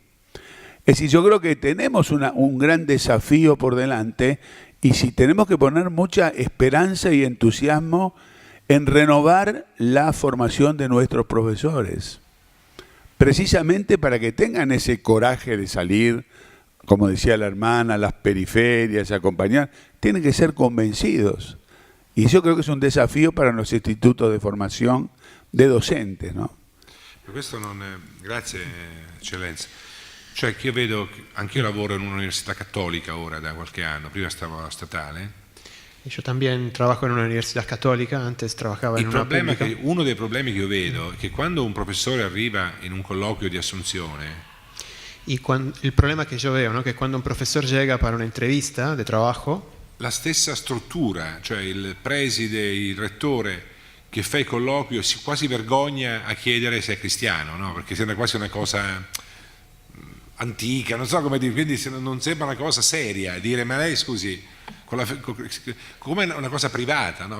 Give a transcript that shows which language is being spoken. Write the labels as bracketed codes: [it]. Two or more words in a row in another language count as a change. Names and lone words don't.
[es] Es decir, yo creo que tenemos un gran desafío por delante y si tenemos que poner mucha esperanza y entusiasmo en renovar la formación de nuestros profesores. precisamente para que tengan ese coraje de salir, como decía la hermana, a las periferias, acompañar, tienen que ser convencidos. Y yo creo que es un desafío para los institutos de formación de docentes, ¿no? [it] Questo non è... Grazie, eccellenza. Cioè che io vedo, anch'io lavoro in un'università cattolica ora da qualche anno, prima stavo alla statale. [es] Yo también trabajo en una universidad católica, antes trabajaba en una pública. [it] Uno dei problemi che io vedo è che quando un professore arriva in un colloquio di assunzione, [es] El problema que yo veo, ¿no? Que cuando un profesor llega para una entrevista de trabajo, [it] la stessa struttura, cioè il preside, il rettore che fa il colloquio si quasi vergogna a chiedere se è cristiano, no? Perché sembra quasi una cosa antica, non so come dire, quindi non sembra una cosa seria dire ma lei scusi, come una cosa privata, no?